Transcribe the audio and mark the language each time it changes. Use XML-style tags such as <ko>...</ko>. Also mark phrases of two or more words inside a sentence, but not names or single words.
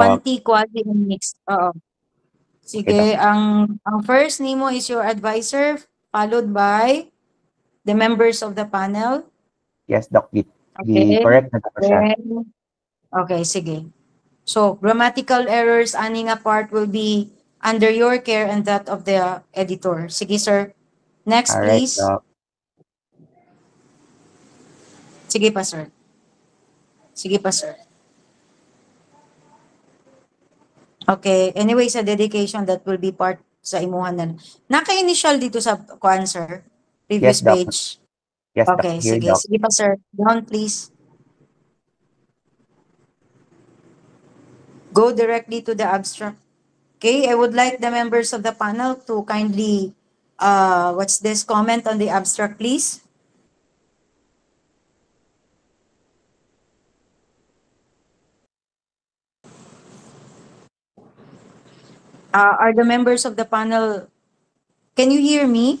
<en>quanti, quasi, and mixed.</en> <ceb>Oo.</ceb> <en>Okay,</en> <ceb>Sige, ang</ceb> <en>first name mo is your advisor, followed by the members of the panel. Yes, Doc. Okay.</en> <ceb>Correct na ko siya.</ceb> <en>Then, okay, sige. So, grammatical errors,</en> <ceb>ani nga</ceb> <en>part will be under your care and that of the editor. Sige, sir. Next, Alright, please. Doc.</en> <ceb>Sige pa, sir. Sige pa, sir. Okay.</ceb> <en>Anyway, sa dedication, that will be part</en> <ceb>sa imuhan na. Naka-initial dito sa kuan, sir?</ceb> <en>Previous Yes, Doc. page. Yes, Doc. Okay, Here, sige. Doc.</en> <ceb>Sige pa, sir.</ceb> <en>Down, please. Go directly to the abstract. Okay, I would like the members of the panel to kindly, what's this, comment on the abstract, please. Are the members of the panel, can you hear me?</en>